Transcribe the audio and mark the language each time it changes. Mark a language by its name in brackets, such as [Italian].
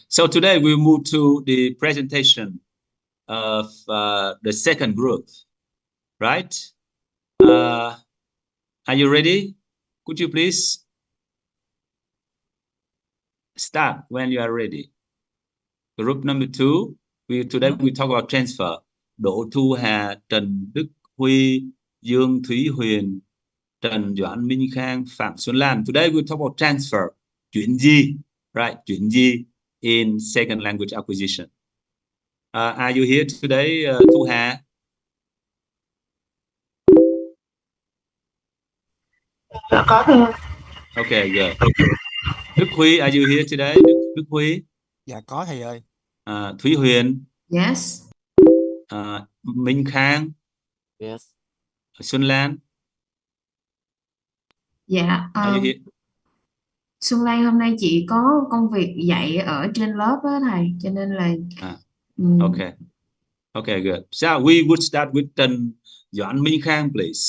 [English] So today we move to the presentation of the second group, right? Are you ready? Could you please start when you are ready? Group number two, today we talk about transfer. Đỗ Thu Hà, Trần Đức Huy, Dương Thúy Huyền, Trần Doãn Minh Khang, Phạm Xuân Lan. Today we talk about transfer. Chuyển di, right? Chuyển di in second language acquisition. Are you here today, Thu Hà? [Vietnamese] Dạ có thưa. [English] Okay, good. Đức Huy, are you here today? Đức Huy. [Vietnamese] Dạ có thầy ơi. [English] Thúy Huyền. Yes. Minh Khang. Yes. Xuân Lan. [Vietnamese] Dạ, [English] Are you here? [Vietnamese] Xuân Lan hôm nay chị có công việc dạy ở trên lớp á thầy, cho nên là [English] Okay. Okay, good. So we would start with Trần Doãn Minh Khang, please.